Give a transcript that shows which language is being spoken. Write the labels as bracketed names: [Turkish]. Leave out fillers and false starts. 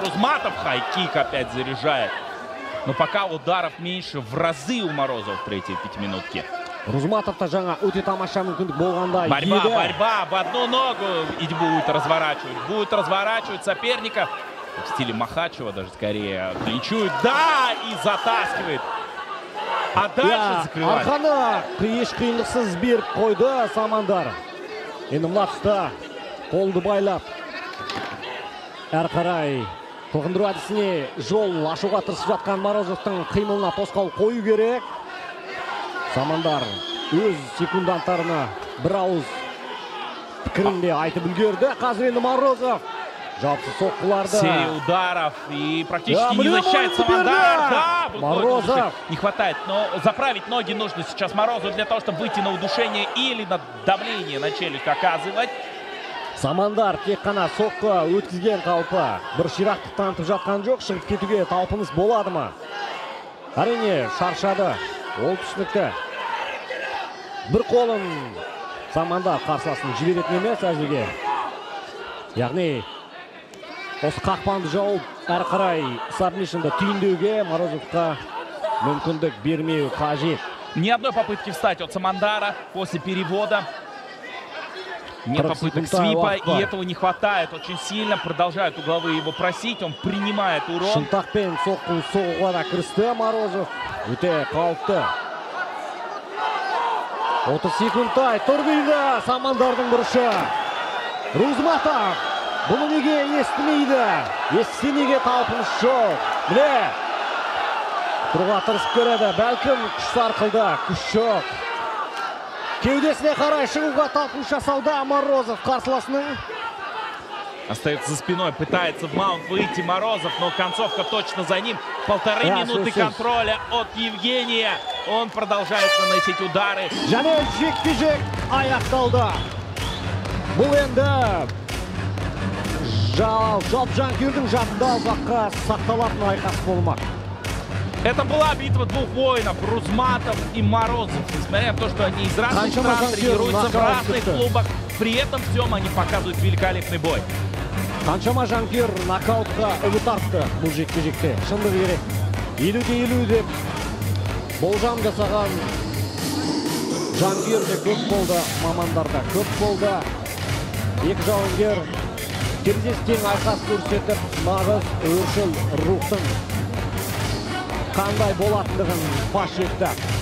[Russian] Рузматов хай-кик опять заряжает. Но пока ударов меньше в разы у Морозова в третьей пятиминутке. [Kazakh] Рузматовта жаңа өте тамаша мүмкіндік болғанда [Russian] борьба в одну ногу и будет разворачивать соперника в стиле Махачева, даже скорее клинчует, да, и затаскивает. А дальше закрывает. [Kazakh] Арқаны қиындықсыз беріп қойды Самандар. Енді мына тұста қолды байлап әрі қарай қылғындыру әдісіне жол ашуға тырысып жатқан Морозовтың қимылына тосқауыл қою керек. Самандар өз секунданттарына бір ауыз пікірінде айтып үлгерді. Қазір енді Морозов жауапсыз соққыларды. [Russian] Серия ударов и практически не защищает Самандар. Да, Морозов. Не хватает, но заправить ноги нужно сейчас Морозову для того, чтобы выйти на удушение или на давление на челюсть оказывать. [Kazakh] Самандар тек қана соққы өткізген қалпы бір ширақтық танытып жатқан жоқ. Шығып кетуге талпыныс болады ма? Әрине шаршады. Ол түсінікті. Бір қолын Самандар қарсыласын жіберетін емес әзірге. Яғни осы қақпанды жауып әрі қарай сабмишнді түйіндеуге Морозовқа мүмкіндік бермеу қажет. [Russian] Ни одной попытки встать от Самандара после перевода. Нет попыток свипа, и этого не хватает. Очень сильно продолжают угловые его просить. Он принимает урон. [Kazakh] Шынтақпен соғуға да кірісті Морозов. Өте қауіпті. 30 секундтай тұр дейді Самандардың бұрышы. Рузматов бұны неге естімейді? Естісе неге талпыныс жоқ? Міне, тұруға тырысып көреді. Бәлкім күш сарқылды, күш жоқ. Кеудесіне қарай шығуға талпыныс жасауда Морозов қарсыласының. [Russian] Остается за спиной, пытается в маунт выйти Морозов, но концовка точно за ним. 1,5 минуты контроля от Евгения. Он продолжает наносить удары. [Kazakh] Және жекпе-жек аяқталды. Бұл енді жалпы жанкүйердің жадында ұзаққа сақталатын айқас болмақ. [Russian] Это была битва двух воинов, Рузматов и Морозов. Несмотря на то, что они из разных стран тренируются в разных клубах, при этом всем они показывают великолепный бой. [Kazakh] Қаншама жанкүйер нокаутқа үміт артты бұл жекпе-жекте. Шындығы керек. 50-50 деп болжам жасаған жанкүйер де көп болды, мамандар да көп болды. Екі жауынгер терезесі айқас көрсетіп, нағыз өршіл рухтың қандай болатындығын паш етті.